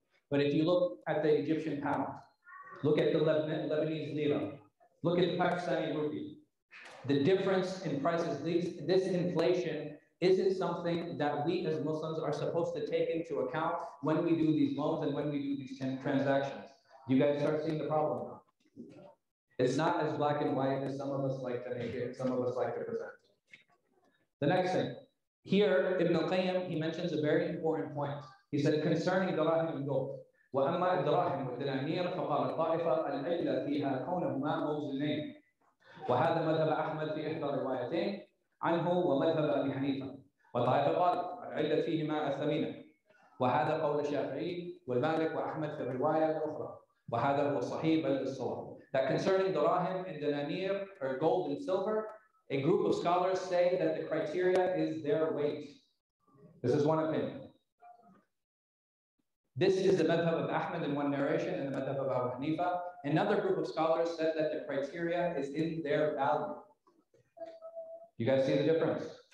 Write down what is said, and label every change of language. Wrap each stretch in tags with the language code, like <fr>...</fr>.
<en>But if you look at the Egyptian pound, look at the Lebanese lira, look at the Pakistani rupee, the difference in prices, this inflation isn't something that we as Muslims are supposed to take into account when we do these loans and when we do these transactions. You guys start seeing the problem now. It's not as black and white as some of us like to make it, some of us like to present. The next thing, here Ibn al-Qayyim, he mentions a very important point. He said concerning dirham and gold,</en> <ar>وَأَمَّا الدَّرَاهِمُ وَالدِّنَانِيرُ فَقَالَ الطَّائِفَةُ الْعِلَّةُ فِيهَا كَوْنَهُمَا مَوْزُونَيْنِ وهذا مذهب أحمد في إحدى الروايتين عنه ومذهب أبي حنيفة وطائفة قال العلة فيهما الثمينة وهذا قول الشافعي والمالك وأحمد في الرواية الأخرى وهذا هو الصحيح بل الصواب.</ar> <en>That concerning dirahim and dinanir, or gold and silver, a group of scholars say that the criteria is their weight. This is one opinion. This is the madhab of Ahmed in one narration and the madhab of Abu Hanifa. Another group of scholars said that the criteria is in their value. You guys see the difference?</en>